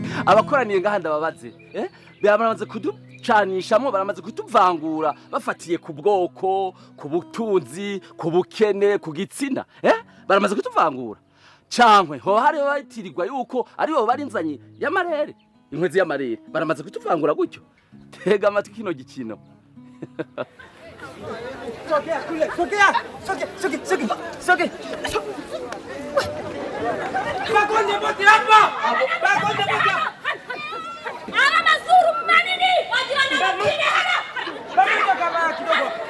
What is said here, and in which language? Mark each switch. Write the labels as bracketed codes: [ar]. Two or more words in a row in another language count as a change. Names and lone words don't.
[rn] abakoraniye ngahanda babaze baramaze kuducanishamo, baramaze kutuvangura bafatiye ku bwoko, ku butunzi, ku bukene, ku gitsina. Baramaze kutuvangura cankwe ho hari batirirwa yuko ari bo bari nzanye y'amarere, inkwezi y'amarere, baramaze kutuvangura gutyo. Tega amatwi kino gikino. [sw] Sogea. Bakonde bote hapa. Ana mazuru manini? Wajirani wengine hana. Bakonde kama kidogo.